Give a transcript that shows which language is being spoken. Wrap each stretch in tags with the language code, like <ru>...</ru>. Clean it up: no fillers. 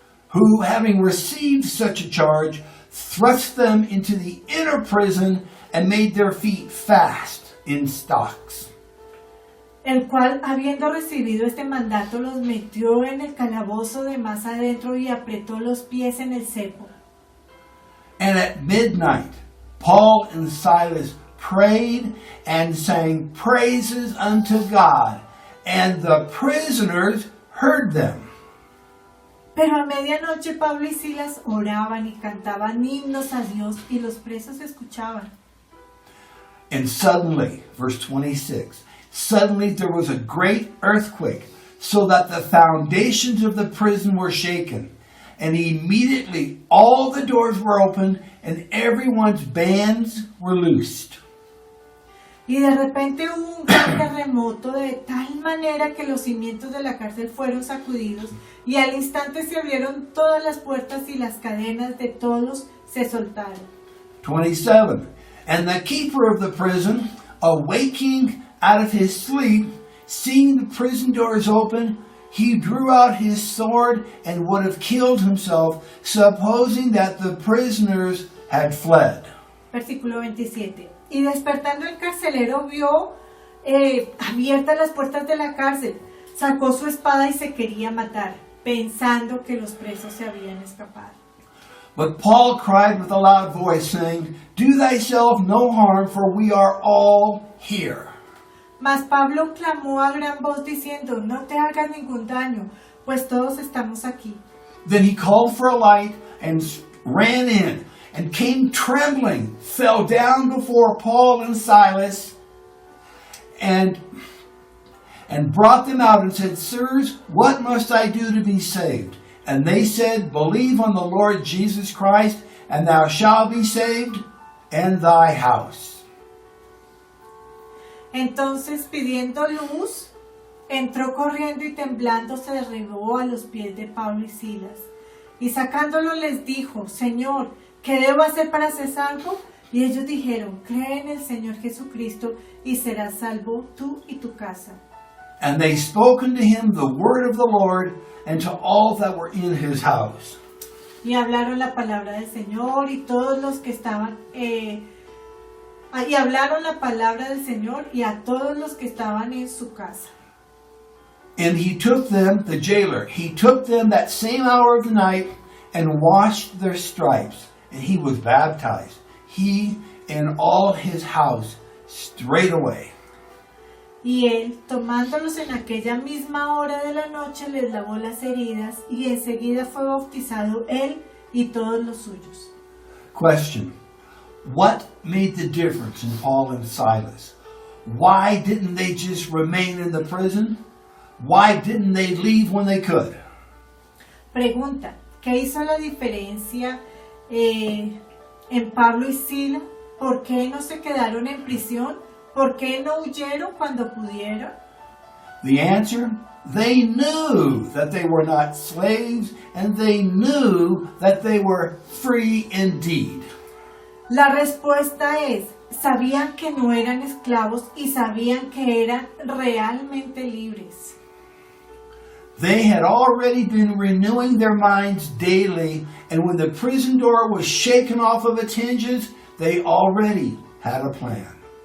<en>Who, having received such a charge, thrust them into the inner prison and made their feet fast in stocks.</en> <es>El cual, habiendo recibido este mandato, los metió en el calabozo de más adentro y apretó los pies en el cepo.</es> <en>And at midnight, Paul and Silas prayed and sang praises unto God, and the prisoners heard them.</en> <es>Pero a medianoche Pablo y Silas oraban y cantaban himnos a Dios y los presos escuchaban.</es> <en>And suddenly, verse 26, suddenly there was a great earthquake, so that the foundations of the prison were shaken. And immediately all the doors were opened, and everyone's bands were loosed.</en> <es>Y de repente hubo un gran terremoto de tal manera que los cimientos de la cárcel fueron sacudidos y al instante se abrieron todas las puertas y las cadenas de todos se soltaron.</es> <en>27. And the keeper of the prison, awaking out of his sleep, seeing the prison doors open, he drew out his sword and would have killed himself, supposing that the prisoners had fled.</en> <es>Versículo 27. Y despertando el carcelero vio abiertas las puertas de la cárcel, sacó su espada y se quería matar, pensando que los presos se habían escapado.</es> <en>But Paul cried with a loud voice, saying, Do thyself no harm, for we are all here.</en> <es>Mas Pablo clamó a gran voz diciendo, no te hagas ningún daño, pues todos estamos aquí.</es> <en>Then he called for a light and ran in, and came trembling, fell down before Paul and Silas, and brought them out and said, Sirs, what must I do to be saved? And they said, Believe on the Lord Jesus Christ, and thou shalt be saved, and thy house.</en> <es>Entonces, pidiendo luz, entró corriendo y temblando se derribó a los pies de Pablo y Silas. Y sacándolo les dijo, Señor, ¿qué debo hacer para ser salvo? Y ellos dijeron, cree en el Señor Jesucristo y serás salvo tú y tu casa.</es> <en>And they spoke unto him the word of the Lord, and to all that were in his house.</en> <es>Y hablaron la palabra del Señor y todos los que estaban... y hablaron la palabra del Señor y a todos los que estaban en su casa.</es> <en>And he took them, the jailer, he took them that same hour of the night and washed their stripes. And he was baptized, he and all his house, straightway.</en> <es>Y él, tomándolos en aquella misma hora de la noche, les lavó las heridas, y enseguida fue bautizado él y todos los suyos.</es> <en>Question. What made the difference in Paul and Silas? Why didn't they just remain in the prison? Why didn't they leave when they could?</en> <es>Pregunta, ¿qué hizo la diferencia en Pablo y Sila? ¿Por qué no se quedaron en prisión? ¿Por qué no huyeron cuando pudieron?</es> <en>The answer? They knew that they were not slaves, and they knew that they were free indeed.</en> <es>La respuesta es, sabían que no eran esclavos y sabían que eran realmente libres.</es> <en>They had already been renewing their minds daily, and when the prison door was shaken off of its hinges, they already had a plan.</en>